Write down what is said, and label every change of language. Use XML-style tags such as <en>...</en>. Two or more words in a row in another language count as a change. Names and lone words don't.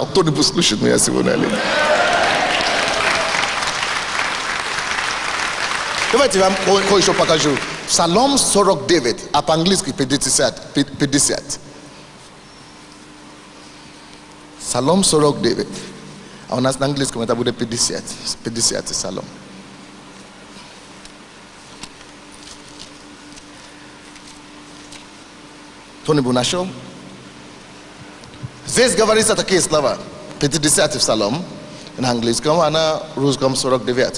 <ru>Кто-нибудь слушает меня сегодня? Давайте вам кое-что покажу. Псалом 49, а по-английски 50. Псалом 49. А у нас на английском это будет 50. 50 псалом. Кто-нибудь нашел? Здесь говорится такие слова. 50 псалом на английском, а на русском 49.</ru>